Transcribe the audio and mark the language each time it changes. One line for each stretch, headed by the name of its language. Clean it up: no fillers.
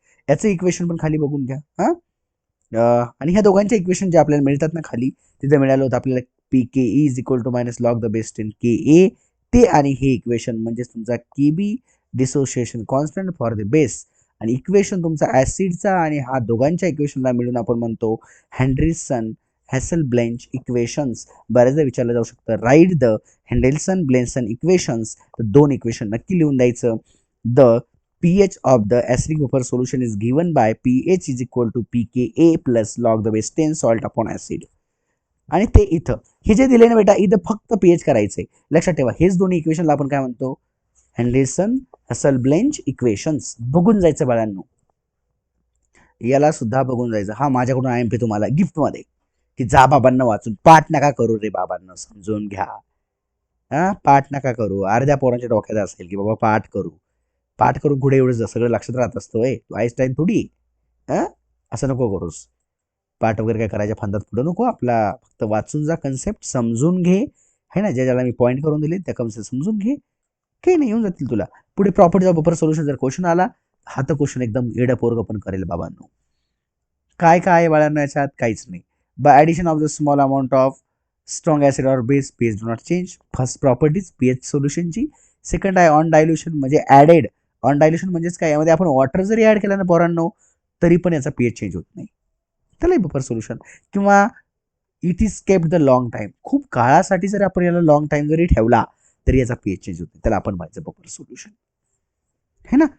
Marathi: याचं इक्वेशन पण खाली बघून घ्या. आणि ह्या दोघांच्या इक्वेशन जे आपल्याला मिळतात ना खाली, तिथे मिळालं होतं आपल्याला
English: PKe is equal to minus log the base 10 KA,
Marathi: ते आणि हे इक्वेशन म्हणजे तुमचा
English: KB dissociation constant for the base.
Marathi: आणि इक्वेशन तुमचा ऍसिडचा आणि हा दोघांच्या इक्वेशनला मिळून आपण म्हणतो हेनरिसन हॅसल-ब्लेंच इक्वेशन्स. बऱ्याचदा विचारलं जाऊ शकतं,
English: Write the हेंडेल्सन ब्लेन्सन equations.
Marathi: तर दोन इक्वेशन नक्की लिहून द्यायचं.
English: The pH of the acidic buffer solution is given by pH is equal to pKa plus log the base 10 salt upon acid.
Marathi: आणि ते इथं हे जे दिले ना बेटा, इथं फक्त pH करायचंय, लक्षात ठेवा. हेच दोन्ही इक्वेशनला आपण काय म्हणतो, हेंडेल्सन हॅसल-ब्लेंच इक्वेशन्स. बघून जायचं बाळांनो, याला सुद्धा बघून जायचं. हा माझ्याकडून IMP तुम्हाला गिफ्ट मध्ये, की जा बाबांना वाचून, पाठ नका करू रे बाबांना, समजून घ्या. पाठ नका करू. अर्ध्या पोरांच्या डोक्यात असेल की बाबा पाठ करू, पाठ करून पुढे एवढं सगळं लक्षात राहत असतं. तू आईन्स्टाईन थोडी. असं नको करूस, पाठ वगैरे काय करायच्या फंदात पुढे नको. आपला फक्त वाचून जा, कन्सेप्ट समजून घे, है ना. ज्याला मी पॉईंट करून दिले त्या कन्सेप्ट समजून घे, काही नाही येऊन जातील तुला पुढे. प्रॉपर्टी ऑफ बफर सोल्युशन जर क्वेश्चन आला, हा तर क्वेश्चन एकदम एडं पोरग पण करेल बाबांनो. काय काय बाळांनो याच्यात, काहीच नाही.
English: By addition of the small amount of strong acid or base, pH do not change.
Marathi: First properties pH सोल्युशनची. Second आहे ऑन डायल्युशन, म्हणजे ॲडेड. ऑन डायल्युशन म्हणजेच काय, यामध्ये आपण वॉटर जरी ऍड केला ना पोरांनो, तरी पण याचा pH चेंज होत नाही, त्याला बफर सोल्युशन. किंवा
English: it is kept the long time,
Marathi: खूप काळासाठी जर आपण याला लॉंग टाइम जरी ठेवला तरी याचा pH चेंज होतो, त्याला आपण म्हणायचं बफर सोल्युशन, है ना.